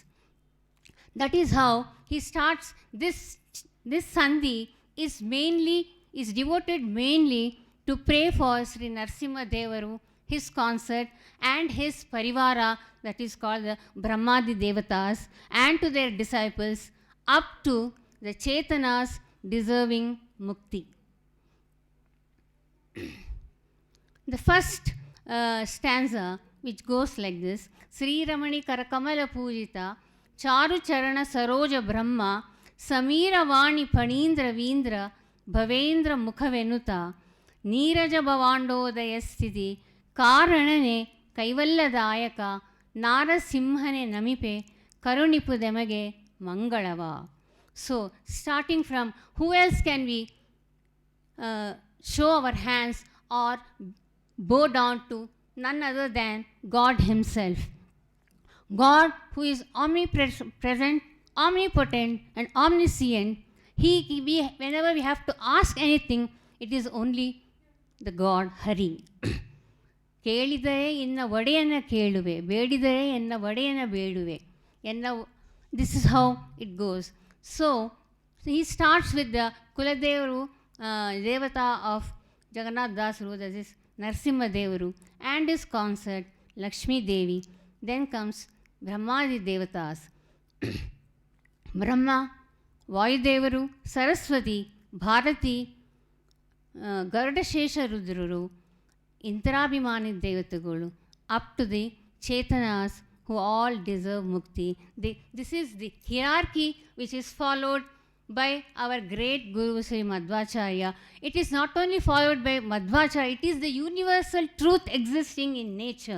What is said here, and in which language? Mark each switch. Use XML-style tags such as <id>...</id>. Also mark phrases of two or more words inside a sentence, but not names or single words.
<en>That is how he starts this Sandhi is devoted mainly to pray for Sri Narsimha Devaru, his consort, and his parivara, that is called the Brahmadi Devatas, and to their disciples, up to the Chetanas deserving mukti. The first stanza, which goes like this:</en> <kn>ಶ್ರೀ ರಮಣೀ ಕರಕಮಲ ಪೂಜಿತ ಚಾರು ಚರಣ ಸರೋಜ ಬ್ರಹ್ಮ ಸಮೀರವಾಣಿ ಫಣೀಂದ್ರ ವೀಂದ್ರ ಭವೇಂದ್ರ ಮುಖವೆನುತ ನೀರಜ ಭವಾಂಡೋದಯ ಸ್ಥಿತಿ ಕಾರಣನೆ ಕೈವಲ್ಯದಾಯಕ ನಾರಸಿಂಹನೆ ನಮಿಪೆ ಕರುಣಿಪುದೆಮಗೆ ಮಂಗಳವ.</kn> <en>So, starting from who else can we show our hands or bow down to? None other than God Himself. God, who is omnipresent, omnipotent, and omniscient, whenever we have to ask anything, it is only the God Hari.</en> <kn>ಕೇಳಿದರೆ ಎನ್ನ ಒಡೆಯನ ಕೇಳುವೆ, ಬೇಡಿದರೆ ಎನ್ನ ಒಡೆಯನ ಬೇಡುವೆ ಎನ್ನ.</kn> <en>This is how it goes. So he starts with the Kuladevaru, Devata of Jagannath Dasaru, that is Narsimha Devaru, and his consort Lakshmi Devi. Then comes Brahmadi Devatas. Brahma, Vayudevaru, Saraswati, Bharati, Garuda Rudraru, Indrabhimani Devatagulu, up to the Chetanas, who all deserve mukti. This is the hierarchy which is followed by our great Guru Sri Madhvacharya. It is not only followed by Madhvacharya, it is the universal truth existing in nature.</en>